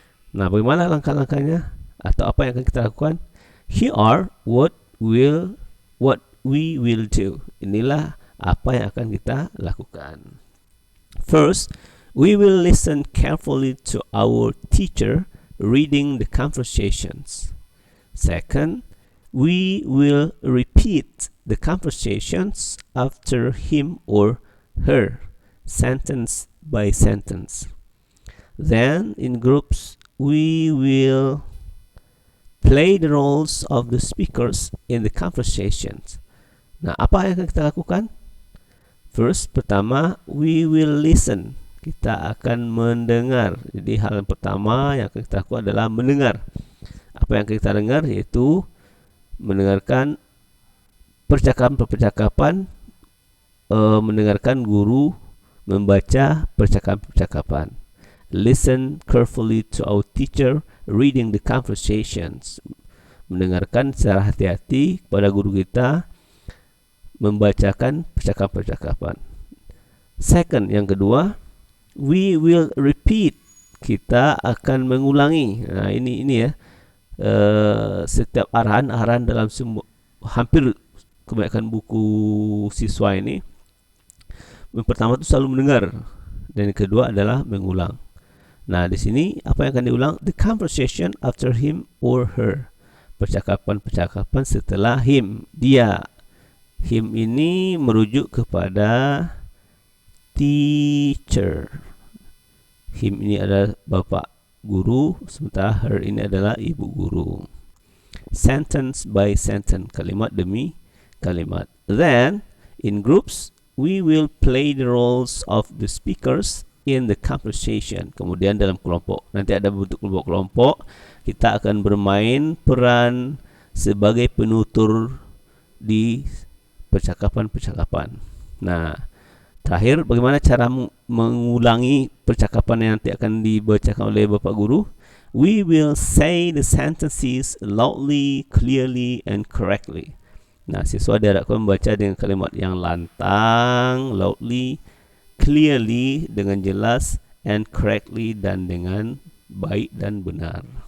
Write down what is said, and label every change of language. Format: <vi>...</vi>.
<id>Nah, bagaimana langkah-langkahnya atau apa yang akan kita lakukan?</id> <en>Here are what we will do.</en> <id>Inilah apa yang akan kita lakukan.</id> <en>First, we will listen carefully to our teacher reading the conversations. Second, we will repeat the conversations after him or her, sentence by sentence. Then, in groups, we will play the roles of the speakers in the conversations.</en> <id>Nah, apa yang akan kita lakukan?</id> <en>First,</en> <id>pertama,</id> <en>we will listen.</en> <id>Kita akan mendengar. Jadi hal yang pertama yang akan kita lakukan adalah mendengar. Apa yang kita dengar yaitu mendengarkan percakapan-percakapan, mendengarkan guru membaca percakapan-percakapan.</id> <en>Listen carefully to our teacher reading the conversations.</en> <id>Mendengarkan secara hati-hati kepada guru kita membacakan percakapan-percakapan.</id> <en>Second,</en> <id>yang kedua,</id> <en>we will repeat.</en> <id>Kita akan mengulangi. Nah, ini ya. Setiap arahan dalam hampir kebanyakan buku siswa ini, yang pertama itu selalu mendengar, dan yang kedua adalah mengulang. Nah, di sini apa yang akan diulang?</id> <en>The conversation after him or her.</en> <id>Percakapan-percakapan setelah him, dia. Him ini merujuk kepada teacher. Him ini adalah bapak guru, sementara her ini adalah ibu guru.</id> <en>sentence by sentence,</en> <id>kalimat demi kalimat.</id> <en>Then, in groups, we will play the roles of the speakers in the conversation.</en> <id>Kemudian dalam kelompok, nanti ada bentuk kelompok-kelompok, kita akan bermain peran sebagai penutur di percakapan-percakapan. Nah, terakhir, bagaimana cara mengulangi percakapan yang nanti akan dibacakan oleh Bapak Guru?</id> <en>We will say the sentences loudly, clearly, and correctly.</en> <id>Nah, siswa diharapkan membaca dengan kalimat yang lantang,</id> <en>loudly, clearly,</en> <id>dengan jelas,</id> <en>and correctly,</en> <id>dan dengan baik dan benar.</id>